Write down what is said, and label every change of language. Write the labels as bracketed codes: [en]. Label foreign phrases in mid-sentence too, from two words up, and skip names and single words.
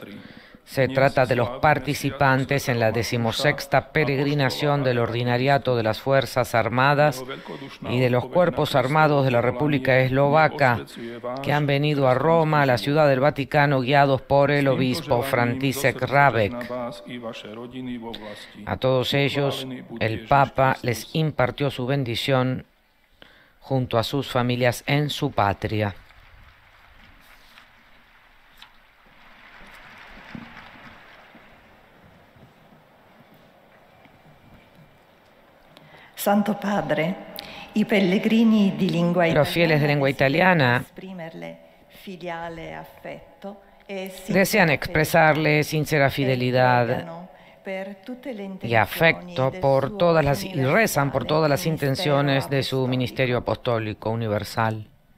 [es] Se trata de los participantes en la 16ª peregrinación del ordinariato de las Fuerzas Armadas y de los Cuerpos Armados de la República Eslovaca, que han venido a Roma, a la Ciudad del Vaticano, guiados por el obispo František Rabek. A todos ellos, el Papa les impartió su bendición junto a sus familias en su patria. [it] Santo Padre, i pellegrini di lingua italiana, [es] los fieles de lengua italiana desean expresarle sincera fidelidad y afecto y rezan por todas las intenciones de su ministerio apostólico universal.